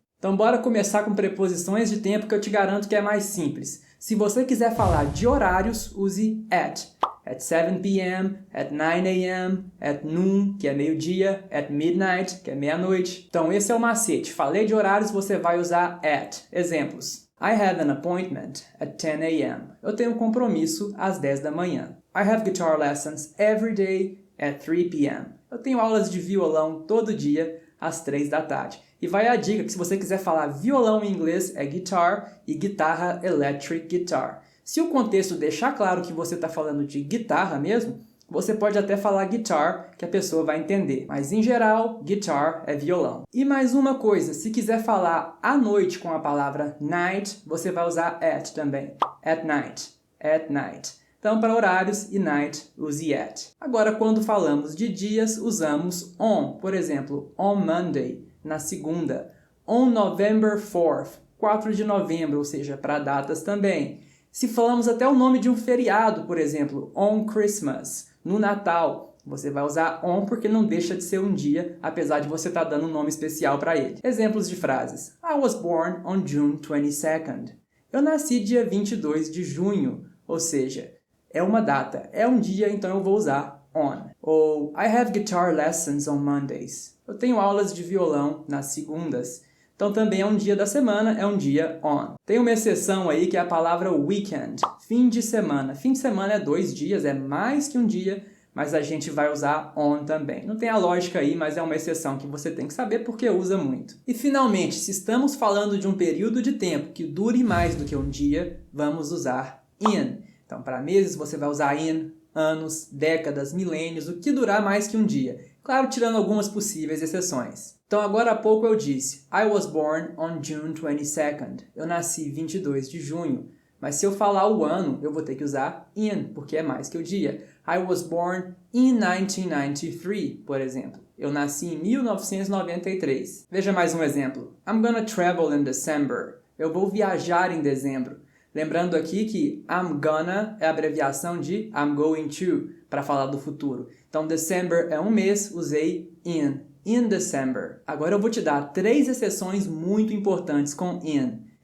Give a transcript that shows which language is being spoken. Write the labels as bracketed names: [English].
[Portuguese] Então, bora começar com preposições de tempo que eu te garanto que é mais simples. Se você quiser falar de horários, use at. [English] At 7 p.m., at 9 a.m., at noon, [Portuguese] que é meio-dia, [English] at midnight, [Portuguese] que é meia-noite. Então, esse é o macete. Falei de horários, você vai usar at. Exemplos. [English] I have an appointment at 10 a.m. [Portuguese] Eu tenho um compromisso às 10 da manhã. [English] I have guitar lessons every day at 3 p.m. [Portuguese] Eu tenho aulas de violão todo dia às 3 da tarde. E vai a dica que se você quiser falar violão em inglês é guitar e guitarra electric guitar. Se o contexto deixar claro que você está falando de guitarra mesmo, você pode até falar guitar que a pessoa vai entender. Mas em geral, guitar é violão. E mais uma coisa, se quiser falar à noite com a palavra night, você vai usar at também. [English] At night. At night. [Portuguese] Então, para horários e night, use at. Agora, quando falamos de dias, usamos on. Por exemplo, [English] on Monday, [Portuguese] na segunda. [English] On November 4th, [Portuguese] 4 de novembro, ou seja, para datas também. Se falamos até o nome de um feriado, por exemplo, [English] on Christmas, [Portuguese] no Natal, você vai usar on porque não deixa de ser um dia, apesar de você estar dando um nome especial para ele. Exemplos de frases. [English] I was born on June 22nd. [Portuguese] Eu nasci dia 22 de junho, ou seja, é uma data, é um dia, então eu vou usar on. [English] Ou I have guitar lessons on Mondays. [Portuguese] Eu tenho aulas de violão nas segundas. Então também é um dia da semana, é um dia on. Tem uma exceção aí que é a palavra weekend, fim de semana. Fim de semana é 2 dias, é mais que um dia, mas a gente vai usar on também. Não tem a lógica aí, mas é uma exceção que você tem que saber porque usa muito. E finalmente, se estamos falando de um período de tempo que dure mais do que um dia, vamos usar in. Então para meses você vai usar in, anos, décadas, milênios, o que durar mais que um dia. Claro, tirando algumas possíveis exceções. Então, agora há pouco eu disse [English] I was born on June 22nd. [Portuguese] Eu nasci 22 de junho. Mas se eu falar o ano, eu vou ter que usar in, porque é mais que o dia. [English] I was born in 1993, [Portuguese] por exemplo. Eu nasci em 1993. Veja mais um exemplo. [English] I'm gonna travel in December. [Portuguese] Eu vou viajar em dezembro. Lembrando aqui que I'm gonna é a abreviação de [English] I'm going to, [Portuguese] para falar do futuro. Então, December é um mês, usei in December. Agora eu vou te dar 3 exceções muito importantes com in.